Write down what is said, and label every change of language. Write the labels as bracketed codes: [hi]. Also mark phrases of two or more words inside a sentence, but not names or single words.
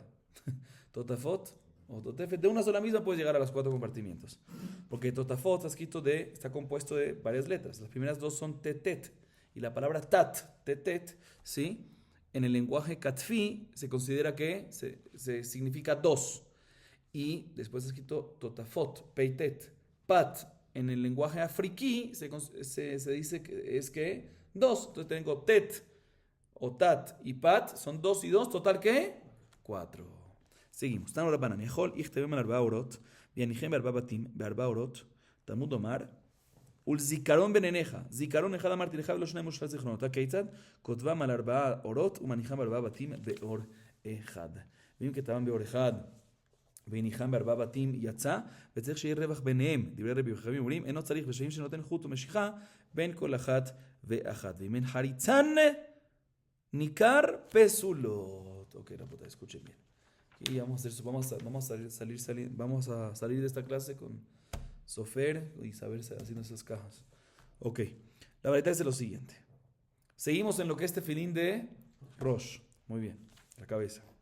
[es] Totafot o totefet, de una sola misma puedes llegar a los 4 compartimientos. Porque totafot está compuesto de varias letras. Las primeras 2 son tetet. Y la palabra tat, tetet, ¿sí? En el lenguaje katfi se considera que se significa 2. Y después está escrito totafot, peitet, pat. En el lenguaje afriquí se dice que es que 2. Entonces tengo tet o tat y pat, son 2 y 2, total ¿qué? 4. seguimos. [he] תנו רבנן, יכול יכתבם על 4 אורות, ויניחם ב4 בתים, ב4 אורות, תלמוד אומר, ולזיכרון בין עיניך. זיכרון אחד אמרתי לך ולא שניים ושפט זיכרונות. הכיצד? כותבם על 4 אורות ומניחם ב4 בתים באור אחד. ואם כתבם באור אחד והניחם ב4 בתים יצא, וצריך שיהיה רווח ביניהם. דברי רבי חכמים אומרים, אינו צריך בשעים שנותן חוט ומשיכה בין כל אחת ואחת. ואם אין חריצן ניכר פסולות. אוקיי, רבותיי, [es] escuchen bien. Y vamos a salir de esta clase con Sofer y saber haciendo esas cajas. Ok, la verdad es lo siguiente. Seguimos en lo que es tefilín de Rosh. Muy bien, la cabeza.